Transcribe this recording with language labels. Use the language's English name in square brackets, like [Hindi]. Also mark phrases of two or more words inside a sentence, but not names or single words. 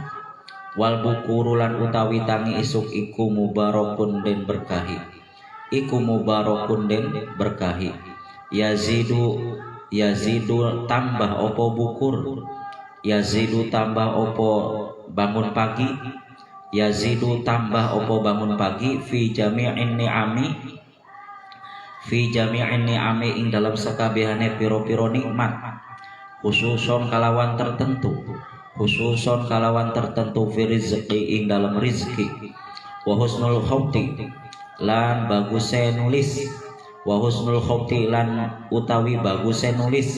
[Arabic] والبكور [Javanese] lan utawi tangi isuk iku mubarakun den berkahi. Iku mubarakun den berkahi. Yazidu tambah opo bukur. Yazidu tambah opo bangun pagi. Yazidu tambah opo bangun pagi. [Arabic] في جميع النعم. في جميع النعم [Javanese] ing dalam sakabehane piro-piro nikmat. Khususon kalawan tertentu. Khususon kalawan tertentu. [Arabic] في رزق [Javanese] ing dalam rizki. [Arabic] وحسن الخط [Javanese] lan baguse nulis. [Arabic] وحسن الخط [Javanese] lan utawi baguse nulis.